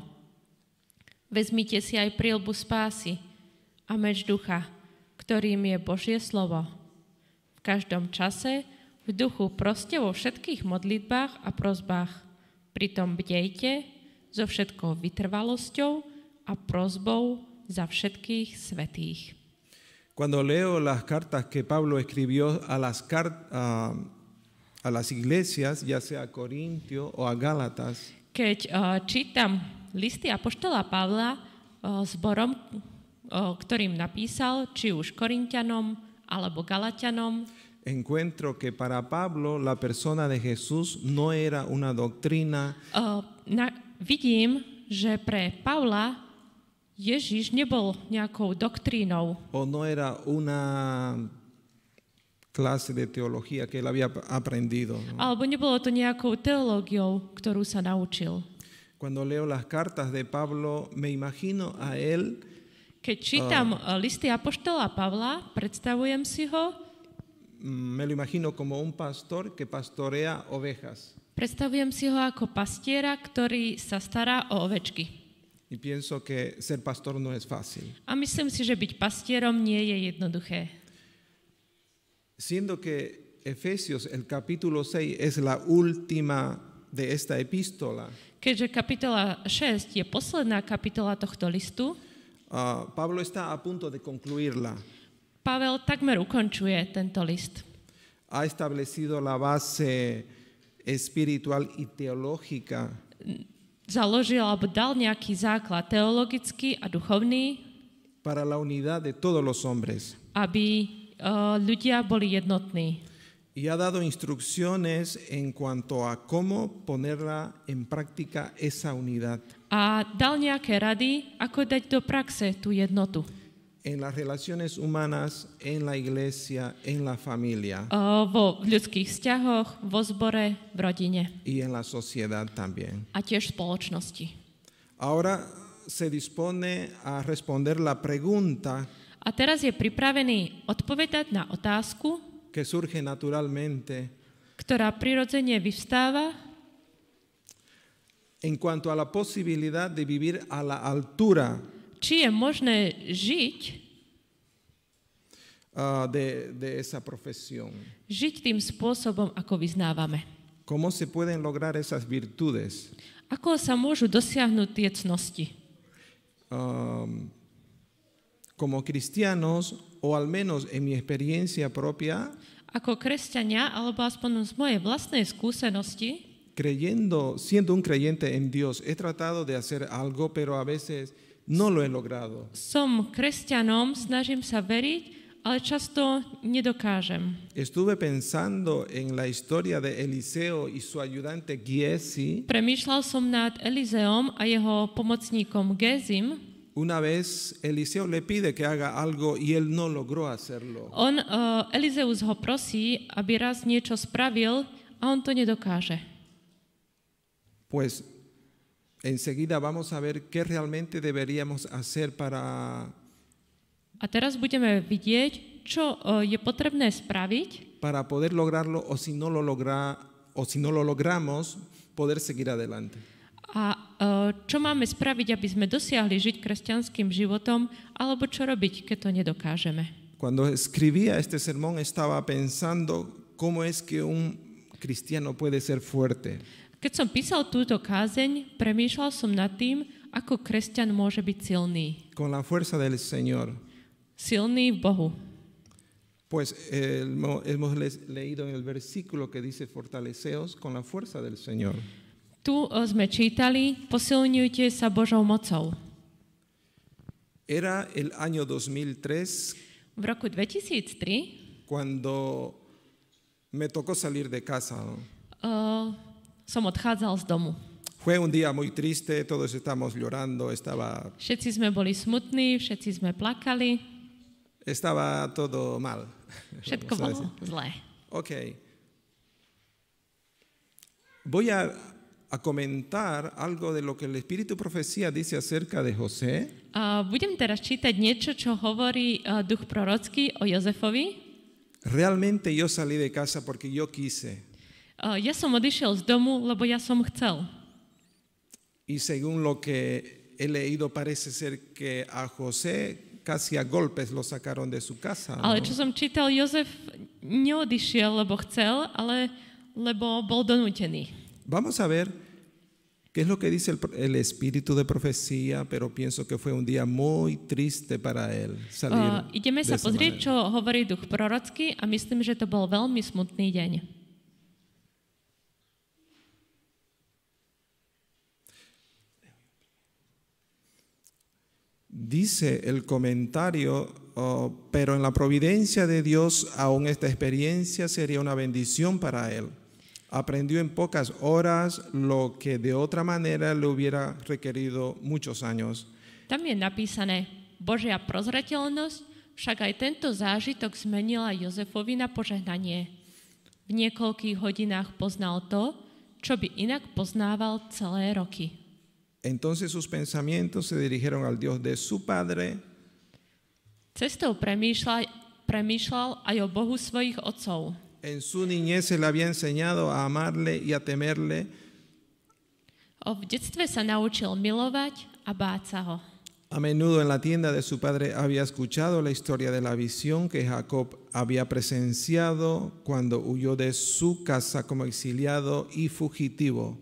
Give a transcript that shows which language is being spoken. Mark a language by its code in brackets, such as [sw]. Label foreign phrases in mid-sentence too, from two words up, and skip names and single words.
[sk] Vezmite si aj priľbu spásy a meč ducha, ktorým je Božie slovo. V každom čase v duchu proste vo všetkých modlitbách a prosbách. Pritom bdejte so všetkou vytrvalosťou a prosbou za všetkých svätých. [es] Cuando leo las cartas que Pablo escribió a las iglesias, ya sea a Corintio o a Gálatas, [sk] Keď čítam listy apoštola Pavla zborom, ktorým napísal, či už Korinťanom alebo Galatianom, [es] encuentro que para Pablo la persona de Jesús no era una doctrina. [sk] Vidím, že pre Pavla Ježiš nebol nejakou doktrínou. [es] O no era una clase de teología que él había aprendido, ¿no? [sk] Alebo nebolo to nejakou teológiou, ktorú sa naučil. [es] Cuando leo las cartas de Pablo, me imagino a él. [sk] Keď čítam listy apoštola Pavla, predstavujem si ho. [es] Me lo imagino como un pastor que pastorea ovejas. [sk] Predstavujem si ho ako pastiera, ktorý sa stará o ovečky. [es] Y pienso que ser pastor no es fácil. [sk] A myslím si, že byť pastierom nie je jednoduché. [es] Siendo que Efesios, el capítulo 6, es la última de esta epístola. [sk] Keďže kapitola 6 je posledná kapitola tohto listu, [es] Pablo está a punto de concluirla. [sk] Pavel takmer ukončuje tento list. [es] Ha establecido la base espiritual y teológica. [sk] Založil alebo dal nejaký základ teologický a duchovný [es] para la unidad de todos los hombres. [sk] Aby ľudia boli jednotní. [es] Y ha dado instrucciones en cuanto a cómo ponerla en práctica esa unidad. [sk] A dal nejaké rady, ako dať do praxe tú jednotu. [es] En las relaciones humanas, en la iglesia, en la familia. [sk] V ľudských vzťahoch, vo zbore, v rodine. [es] Y en la sociedad también. [sk] A tiež v spoločnosti. [es] Ahora se dispone a responder la pregunta [sk] A teraz je pripravený odpovedať na otázku, [es] que surge naturalmente [sk] ktorá prirodzene vyvstáva [es] en cuanto a la posibilidad de vivir a la altura [sk] či je možné žiť, [es] de esa profesión. [sk] žiť tým spôsobom, ako vyznávame. [es] ¿Cómo se pueden lograr esas virtudes? [sk] Ako sa môžu dosiahnuť tie cnosti? [es] Como cristianos, o al menos en mi experiencia propia, [sk] Ako kresťania, alebo aspoň z mojej vlastnej skúsenosti, [es] siendo un creyente en Dios, he tratado de hacer algo, pero a veces no lo he logrado. [sk] som kresťanom, snažím sa veriť, ale často nedokážem. [es] Estuve pensando en la historia de Eliseo y su ayudante Giesi. [sk] Premýšľal som nad Elizeom a jeho pomocníkom Gézim. [es] Una vez Eliseo le pide que haga algo y él no logró hacerlo. [sk] Elizeus ho prosí, aby raz niečo spravil a on to nedokáže. [es] Pues enseguida vamos a ver qué realmente deberíamos hacer [sk] A teraz budeme vidieť, čo je potrebné spraviť, [es] para poder lograrlo o si no lo logramos, poder seguir adelante. [sk] a čo máme spraviť, aby sme dosiahli žiť kresťanským životom, alebo čo robiť, keď to nedokážeme. [es] Cuando escribía este sermón estaba pensando cómo es que un cristiano puede ser fuerte. [sk] Keď som písal túto kázeň, premýšľal som nad tým, ako kresťan môže byť silný. [es] Con la fuerza del Señor. [sk] Silný v Bohu. [es] Pues hemos leído en el versículo que dice fortaleceos con la fuerza del Señor. [sk] Tu sme čítali, posilňujte sa Božou mocou. [es] Era el año 2003 [sk] V roku 2003 [es] cuando me tocó salir de casa, ¿no? [sk] som odchádzal z domu. [es] Fue un día muy triste, todos estábamos llorando, [sk] Všetci sme boli smutní, všetci sme plakali. [es] Estaba todo mal. [sk] Všetko bolo zlé. [es] Ok. Voy a comentar algo de lo que el Espíritu Profecía dice acerca de José. [sk] Budem teraz čítať niečo, čo hovorí duch prorocký o Jozefovi. [es] Realmente yo salí de casa porque yo quise. [sk] Ja som odišiel z domu, lebo ja som chcel. [es] Y según lo que he leído, parece ser que a José casi a golpes lo sacaron de su casa, ¿no? [sk] Ale čo som čítal, Jozef neodišiel, lebo chcel, ale lebo bol donútený. [es] Vamos a ver qué es lo que dice el espíritu de profecía, pero pienso que fue un día muy triste para él salir [sk] Ideme [es] de [sk] sa [es] esa [sk] pozrieť, [es] manera. [sk] čo hovorí duch prorocký a myslím, že to bol veľmi smutný deň. [es] Dice el comentario, pero en la providencia de Dios aún esta experiencia sería una bendición para él. Aprendió en pocas horas lo que de otra manera le hubiera requerido muchos años. [sk] Tam je napísané, Božia prozreteľnosť však aj tento zážitok zmenila Jozefovi na požehnanie. V niekoľkých hodinách poznal to, čo by inak poznával celé roky. [es] Entonces sus pensamientos se dirigieron al Dios de su padre. [sk] Cestou premýšľal aj o Bohu svojich otcov. [es] En su niñez se le había enseñado a amarle y a temerle. [sk] V detstve sa naučil milovať a báť sa ho. [es] A menudo en la tienda de su padre había escuchado la historia de la visión que Jacob había presenciado cuando huyó de su casa como exiliado y fugitivo.